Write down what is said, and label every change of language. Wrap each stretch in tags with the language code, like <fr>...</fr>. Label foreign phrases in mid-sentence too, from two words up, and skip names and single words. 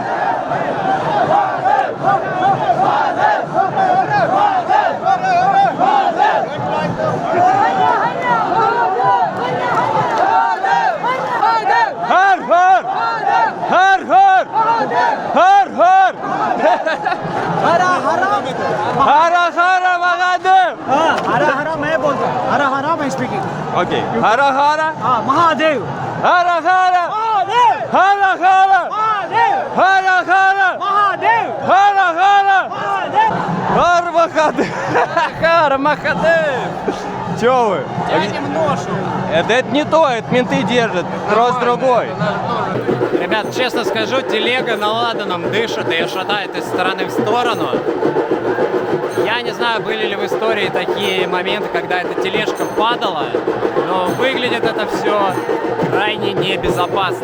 <hi>हर-हर! हर-हर! हर-हर! हर-हर महादेव! हरा हरा मैं बोलता हूँ हरा हरा मैं स्पीकिंग</hi> <ru>Окей.</ru> <hi>हर-हर! हाँ महादेव हर-हर! महादेव हर-हर! महादेव हर-हर! महादेव हर-हर! महादेव हर-महादेव! हर-महादेव!</hi> <ru>Чё вы? Тянем ношу. Это не то, это менты держат. Трос другой. Ребят, честно скажу, телега на ладаном дышит и шатает из стороны в сторону. Я не знаю, были ли в истории такие моменты, когда эта тележка падала, но выглядит это все крайне небезопасно.</ru>